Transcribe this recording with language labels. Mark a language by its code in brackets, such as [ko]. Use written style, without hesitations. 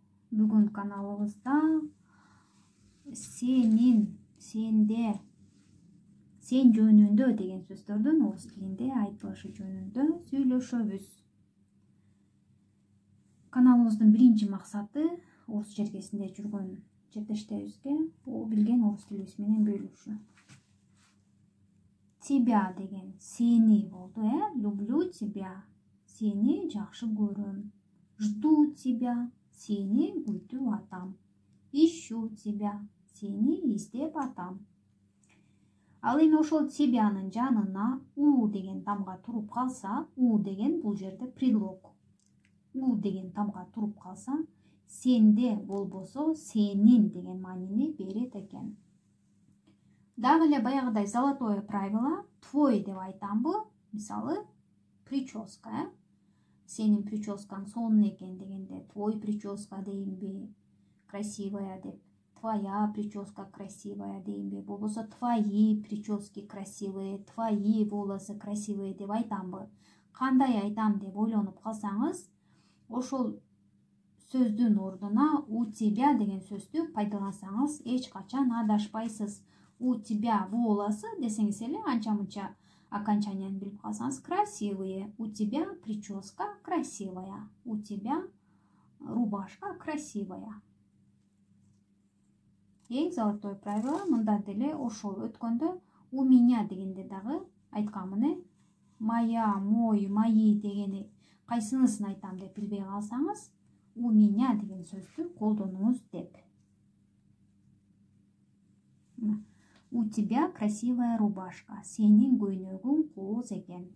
[ky] Бүгүн каналыбызда сенин, сенде, сен жөнүндө деген сөздөрдүн орус тилинде айтылышы жөнүндө сүйлөшөбүз. Каналыбыздын биринчи максаты орус жергесинде жүргөн чектештерибизге билген орус тилибиз менен бөлүшүү. [ru] Тебя [ky] деген сени болду, [ru] люблю тебя. [ky] Сени жакшы көрөм. [ru] Жду тебя. [ky] Сени күтүп атам. [ru] Ищу тебя. [ky] Сени издеп атам. Ал эми ошол тебянын жанына у деген тамга туруп калса, у деген бул жерде предлог. У деген тамга туруп калса, сенде болбосо сенин деген маанини берет экен. Дагы эле баягыдай [ru] золотое правило, твой [ky] деп айтамбы? Мисалы, прическа, сенин прическаң сонун экен дегенде [ru] твой прическа [ky] дейинби, [ru] красивая [ky] деп, [ru] твоя прическа красивая [ky] дейинби, болбосо [ru] твои прически красивые, твои волосы красивые [ky] деп айтамбы? Кандай айтам деп ойлонуп калсаңыз, ошол сөздүн ордуна [ru] у тебя [ky] деген сөздү пайдалансаңыз эч качан адашпайсыз. [ru] У тебя волосы [ky] десеңиз эле анча-мынча окончанияны билип калсаңыз [ru] красивые. У тебя прическа красивая. У тебя рубашка красивая. [ky] Эң [ru] золотое правило [ky] мындан деле ошол өткөндө [ru] у меня [ky] дегенде дагы айткам [ru] моя, мой, мои [ky] дегени кайсынысын айтам деп билбей калсаңыз, у меня деген сөздү колдонуңуз деп. [ru] У тебя красивая рубашка. [ky] Сенин көйнөгүң кооз экен.